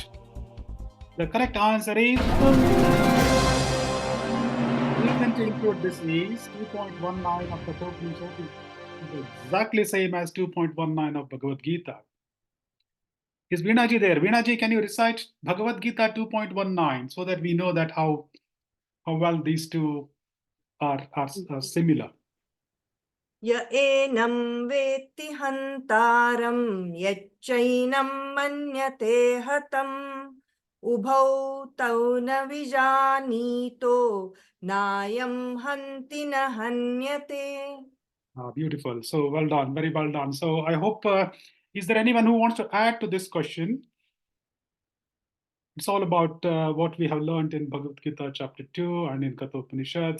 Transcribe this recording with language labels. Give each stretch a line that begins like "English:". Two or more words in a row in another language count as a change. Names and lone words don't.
English: The correct answer is, the reason to include this is 2.19 of Kathopanishad is exactly same as 2.19 of Bhagavad Gita. Is Veena ji there? Veena ji, can you recite Bhagavad Gita 2.19 so that we know that how well these two are similar?
Sanskrit: य एनं वेत्ति हन्तारं यश्चैनं मन्यते हतम् उभौ तौ न विजानीतो नायं हन्ति न हन्यते.
English: Beautiful. So well done. Very well done. So I hope, is there anyone who wants to add to this question? It's all about what we have learned in Bhagavad Gita chapter 2 and in Kathopanishad.